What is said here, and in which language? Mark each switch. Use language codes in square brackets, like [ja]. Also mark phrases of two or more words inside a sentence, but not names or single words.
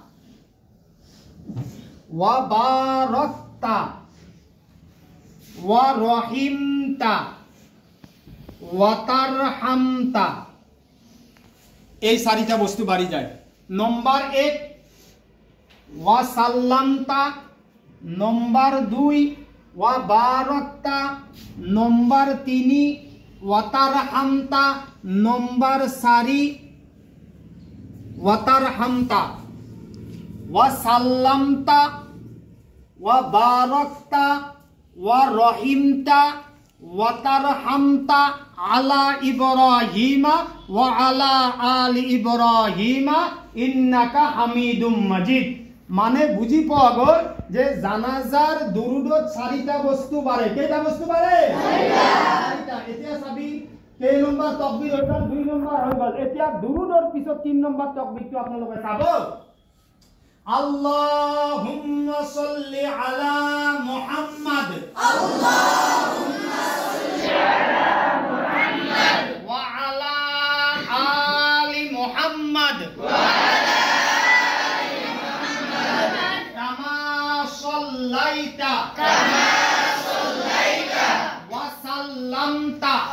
[ar] وباركت ورحمت وترحمت [as] এই চাৰিটা বস্তু বাঢ়ি যায় নম্বৰ 1 [ar] وسلمت নম্বর 2 وباركت নম্বর 3 وترحمت নম্বর 4 وترحمت وسلمت وباركت ورحمت وترحمت على إبراهيم وعلى آل إبراهيم إنك حميد مجيد [as] মানে বুঝি পাওয়া গ'ল যে জানাজাৰ দুৰুদত চাৰিটা বস্তু বাঢ়ে কেইটা বস্তু বাঢ়ে চাৰিটা এতিয়া চাবি কেই নম্বৰ তাকবীৰ হৈ গ'ল 2 নম্বৰ হৈ গ'ল এতিয়া দুৰুদৰ পিছত 3 নম্বৰ তাকবীৰটো আপোনালোকে চাব [ar] اللهم صل على محمد اللهم صل على محمد وعلى آل محمد كما صليت وسلمت